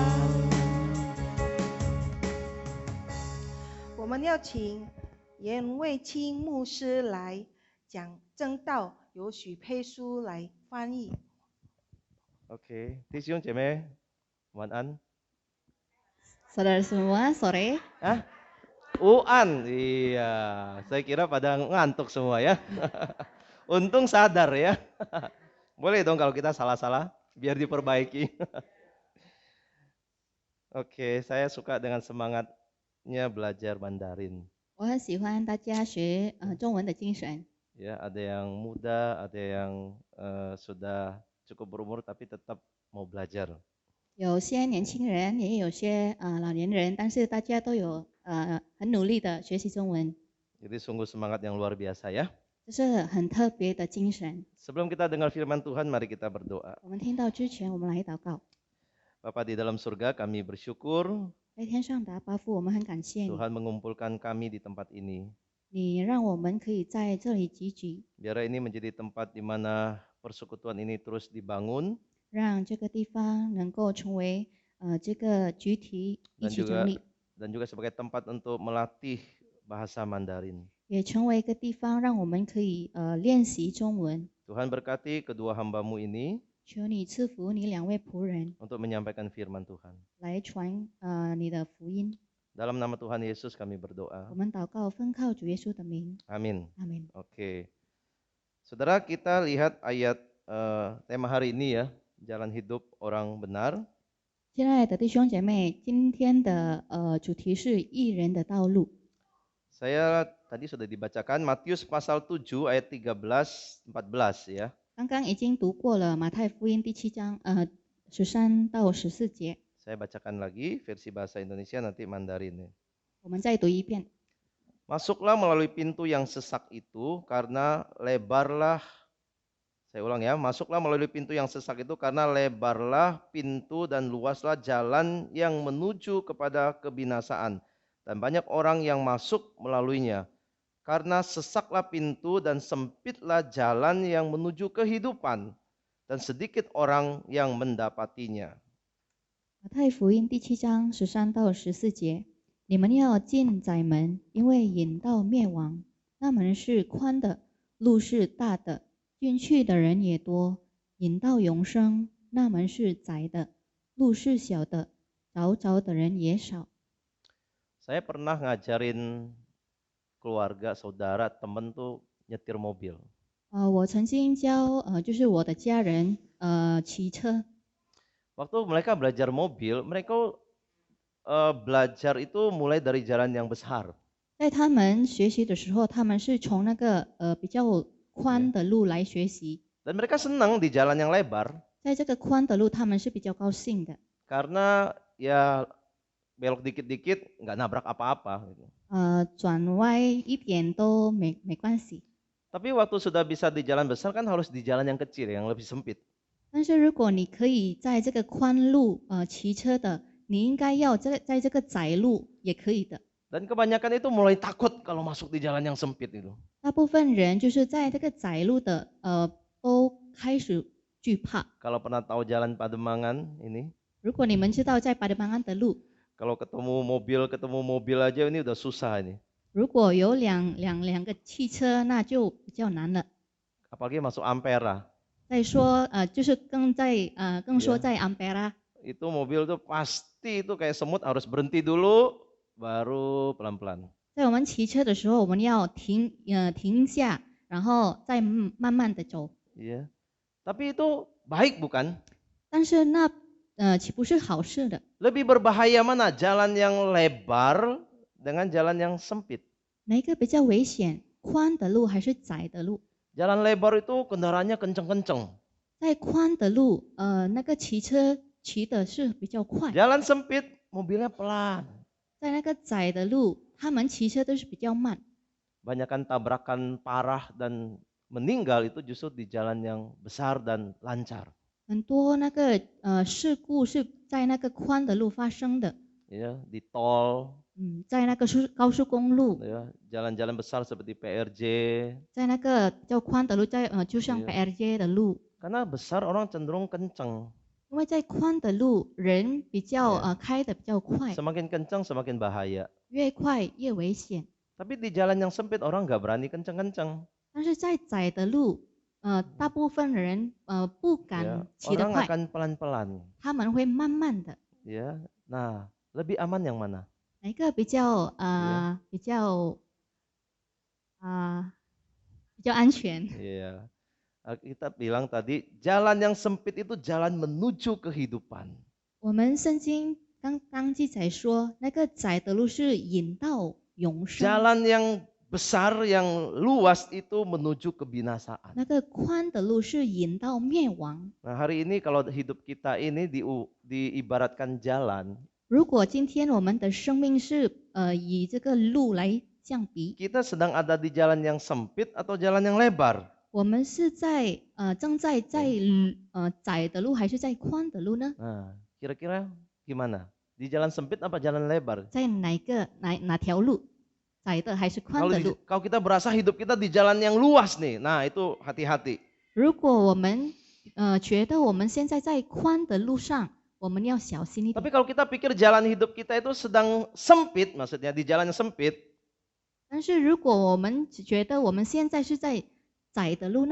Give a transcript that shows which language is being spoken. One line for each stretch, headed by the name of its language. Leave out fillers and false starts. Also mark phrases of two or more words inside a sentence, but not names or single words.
Chinese: 我们要请严卫清牧师来讲正道，由许佩书来翻译。 OK， 弟兄姐妹晚安。
Indonesian: Saudara semua, sore. Hah? Uan, iya. Saya kira pada ngantuk semua ya. Untung sadar ya. Boleh dong kalau kita salah-salah, biar diperbaiki. Oke, saya suka dengan semangatnya belajar Mandarin.
Chinese: 我很喜欢大家学中文的精神。
Indonesian: Ya, ada yang muda, ada yang sudah cukup berumur tapi tetap mau belajar.
Chinese: 有些年轻人，也有些老年人，但是大家都有很努力的学习中文，
Indonesian: Jadi sungguh semangat yang luar biasa ya.
Chinese: 这是很特别的精神。
Indonesian: Sebelum kita dengar firman Tuhan, mari kita berdoa.
Chinese: 我们听到之前，我们来祷告。
Indonesian: Bapa di dalam surga, kami bersyukur
Chinese: 在天上的阿爸父，我们很感谢你，
Indonesian: Tuhan mengumpulkan kami di tempat ini.
Chinese: 你让我们可以在这里集聚，
Indonesian: Biar ini menjadi tempat di mana persekutuan ini terus dibangun
Chinese: 让这个地方能够成为这个集体一起整理，
Indonesian: dan juga sebagai tempat untuk melatih bahasa Mandarin.
Chinese: 也成为一个地方，让我们可以练习中文。
Indonesian: Tuhan berkati kedua hamba-Mu ini
Chinese: 求你赐福你两位仆人
Indonesian: untuk menyampaikan firman Tuhan.
Chinese: 来传你的福音。
Indonesian: Dalam nama Tuhan Yesus kami berdoa.
Chinese: 我们祷告，奉靠主耶稣的名，
Indonesian: Amin.
Chinese: 阿门。
Indonesian: Oke. Saudara, kita lihat ayat tema hari ini ya, jalan hidup orang benar.
Chinese: 亲爱的弟兄姐妹，今天的主题是义人的道路。
Indonesian: Saya tadi sudah dibacakan Matius pasal 7 ayat 13-14 ya.
Chinese: 刚刚已经读过了马太福音第7章13到14节，
Indonesian: Saya bacakan lagi versi bahasa Indonesia nanti Mandarin ya.
Chinese: 我们再读一遍。
Indonesian: Masuklah melalui pintu yang sesak itu karena lebarlah, saya ulang ya, masuklah melalui pintu yang sesak itu karena lebarlah pintu dan luaslah jalan yang menuju kepada kebinasaan. Dan banyak orang yang masuk melaluinya. Karena sesaklah pintu dan sempitlah jalan yang menuju kehidupan. Dan sedikit orang yang mendapatinya.
Chinese: 马太福音第7章13到14节，你们要进窄门，因为引到灭亡。那门是宽的，路是大的，进去的人也多；引到永生，那门是窄的，路是小的，找的人也少。
Indonesian: Saya pernah ngajarin keluarga, saudara, temen tuh nyetir mobil.
Chinese: 我曾经教就是我的家人骑车。
Indonesian: Waktu mereka belajar mobil, mereka belajar itu mulai dari jalan yang besar.
Chinese: 在他们学习的时候，他们是从那个比较宽的路来学习。
Indonesian: Dan mereka senang di jalan yang lebar
Chinese: 在这个宽的路，他们是比较高兴的。
Indonesian: karena ya belok dikit-dikit nggak nabrak apa-apa. Gitu.
Chinese: 转歪一点都没关系。
Indonesian: Tapi waktu sudah bisa di jalan besar kan harus di jalan yang kecil, yang lebih sempit.
Chinese: 但是如果你可以在这个宽路骑车的，你应该要在这个窄路也可以的。
Indonesian: Dan kebanyakan itu mulai takut kalau masuk di jalan yang sempit itu.
Chinese: 大部分人就是在这个窄路的都开始惧怕。
Indonesian: Kalau pernah tahu jalan Pademangan ini,
Chinese: 如果你们知道在巴德邦安的路，
Indonesian: kalau ketemu mobil aja ini udah susah ini.
Chinese: 如果有两个汽车，那就比较难了。
Indonesian: Apalagi masuk Ampera.
Chinese: 再说就是更说在安贝拉，
Indonesian: Itu mobil tuh pasti itu kayak semut harus berhenti dulu baru pelan-pelan.
Chinese: 在我们骑车的时候，我们要停下，然后再慢慢的走。
Indonesian: Iya. Tapi itu baik bukan?
Chinese: 但是那岂不是好事的？
Indonesian: Lebih berbahaya mana? Jalan yang lebar dengan jalan yang sempit.
Chinese: 哪一个比较危险？宽的路还是窄的路？
Indonesian: Jalan lebar itu kendaraannya kenceng-kenceng.
Chinese: 在宽的路，那个骑车骑的是比较快；
Indonesian: Jalan sempit, mobilnya pelan.
Chinese: 在那个窄的路，他们骑车都是比较慢。
Indonesian: Banyakan tabrakan parah dan meninggal itu justru di jalan yang besar dan lancar.
Chinese: 很多那个事故是在那个宽的路发生的，
Indonesian: Ya, di tol,
Chinese: 在那个高速公路，
Indonesian: ya, jalan-jalan besar seperti PRJ.
Chinese: 在那个比较宽的路，就像 PRJ 的路，
Indonesian: Karena besar orang cenderung kenceng.
Chinese: 因为在宽的路人比较开的比较快，
Indonesian: Semakin kenceng semakin bahaya.
Chinese: 越快越危险。
Indonesian: Tapi di jalan yang sempit orang nggak berani kenceng-kenceng.
Chinese: 但是在窄的路，大部分人不
Indonesian: Ya,
Chinese: 敢骑得
Indonesian: orang
Chinese: 快，
Indonesian: akan pelan-pelan.
Chinese: 他们会慢慢的。
Indonesian: Ya, nah Lebih aman yang mana?
Chinese: 哪一个比较安全？
Indonesian: Iya. Kita bilang tadi, jalan yang sempit itu jalan menuju kehidupan.
Chinese: 我们圣经刚刚记载说，那个窄的路是引到永生，
Indonesian: Jalan yang besar, yang luas itu menuju kebinasaan.
Chinese: 那个宽的路是引到灭亡。
Indonesian: Nah, hari ini kalau hidup kita ini diibaratkan jalan,
Chinese: 如果今天我们的生命是以这个路来相比，
Indonesian: kita sedang ada di jalan yang sempit atau jalan yang lebar?
Chinese: 我们是正在窄的路还是在宽的路呢？
Indonesian: Nah, kira-kira gimana? Di jalan sempit apa jalan lebar?
Chinese: 在哪条路？窄的还是宽的路？
Indonesian: Kalau kita berasa hidup kita di jalan yang luas nih, nah itu hati-hati.
Chinese: 如果我们觉得我们现在在宽的路上，我们要小心一点。
Indonesian: Tapi kalau kita pikir jalan hidup kita itu sedang sempit, maksudnya di jalan yang sempit,
Chinese: 但是如果我们只觉得我们现在是在窄的路呢，